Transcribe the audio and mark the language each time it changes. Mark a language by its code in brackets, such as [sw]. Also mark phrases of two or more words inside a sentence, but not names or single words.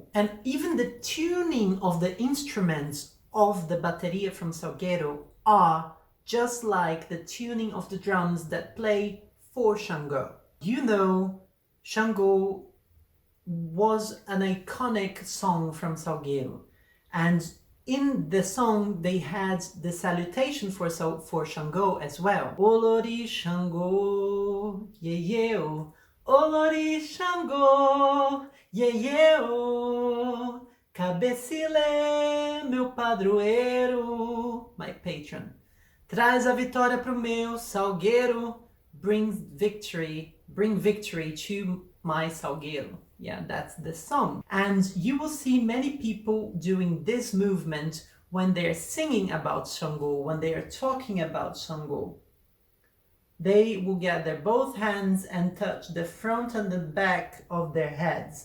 [en] And even the tuning of the instruments of the bateria from Salgueiro are just like the tuning of the drums that play for Xangô. Xangô was an iconic song from Salgueiro, and in the song they had the salutation for Xangô as well. [yo] Olori Xangô, ye-ye-o. Olori Xangô, ye-ye-o. [pt] Cabecilé, meu padroeiro, [en] my patron. [pt] Traz a vitória pro meu Salgueiro, [en] bring victory to my Salgueiro. Yeah, that's the song. And you will see many people doing this movement when they're singing about Xangô, when they are talking about Xangô. They will gather both hands and touch the front and the back of their heads.